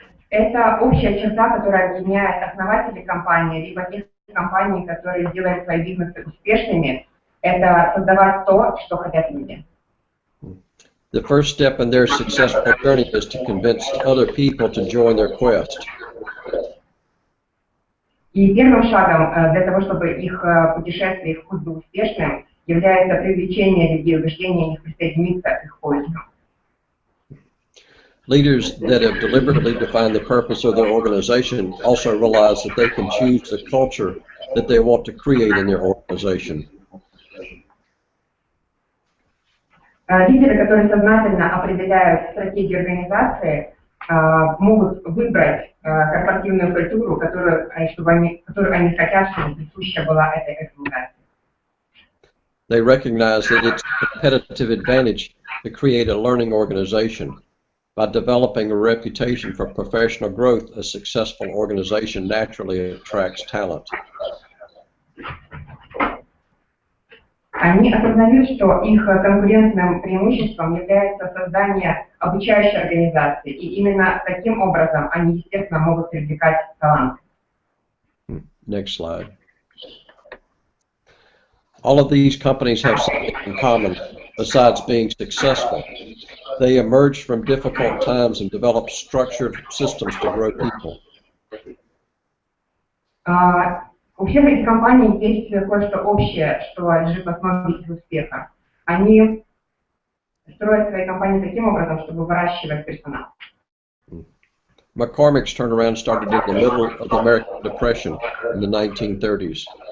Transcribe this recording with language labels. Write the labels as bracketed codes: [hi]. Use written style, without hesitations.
[ru] Это общая черта, которая объединяет основателей компании, либо тех компаний, которые делают свои бизнесы успешными, это создавать то, что хотят люди. [en] The first step in their successful journey is to convince other people to join their quest. [ru] И первым шагом для того, чтобы их путешествие, их путь был успешным, является привлечение людей, убеждение их присоединиться к их поискам. [en] Leaders that have deliberately defined the purpose of their organization also realize that they can choose the culture that they want to create in their organization. [ru] Лидеры, которые сознательно определяют стратегию организации, могут выбрать корпоративную культуру, которую они хотят, чтобы присуща была этой организации. [en] They recognize that it's a competitive advantage to create a learning organization. By developing a reputation for professional growth, a successful organization naturally attracts talent. [ru] Они осознают, что их конкурентным преимуществом является создание обучающей организации, и именно таким образом они, естественно, могут привлекать таланты. [en] Next slide. All of these companies have something in common besides being successful. They emerged from difficult times and developed structured systems to grow people. [ru] У всех этих компаний есть кое-что общее, что лежит в основе их успеха. Они строят свои компании таким образом, чтобы выращивать персонал. [en] McCormick's turnaround started in the middle of the American Depression in the 1930s.